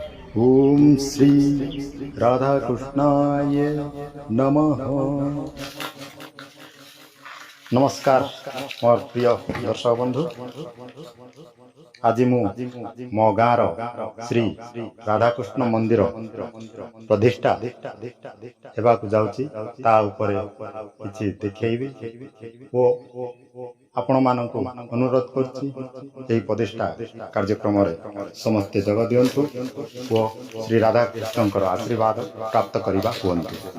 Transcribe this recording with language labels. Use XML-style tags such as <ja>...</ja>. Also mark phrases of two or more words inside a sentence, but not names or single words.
<sa>ओम श्री राधा कृष्णाय नमः।</sa> <or>ନମସ୍କାର ମୋର ପ୍ରିୟ ଦର୍ଶକ ବନ୍ଧୁ। ଆଜି ମୁଁ ମୋ ଗାଁର ଶ୍ରୀ ରାଧାକୃଷ୍ଣ ମନ୍ଦିର ପ୍ରତିଷ୍ଠା ହେବାକୁ ଯାଉଛି ତା ଉପରେ କିଛି ଦେଖେଇବି ଓ ଆପଣ ମାନଙ୍କୁ ଅନୁରୋଧ କରୁଛି ଏହି ପ୍ରତିଷ୍ଠା କାର୍ଯ୍ୟକ୍ରମ ରେ ସମସ୍ତ ଯୋଗ ଦିଅନ୍ତୁ ଓ ଶ୍ରୀ ରାଧାକୃଷ୍ଣଙ୍କର ଆଶୀର୍ବାଦ ପ୍ରାପ୍ତ କରିବା ହୁଅନ୍ତୁ।</or>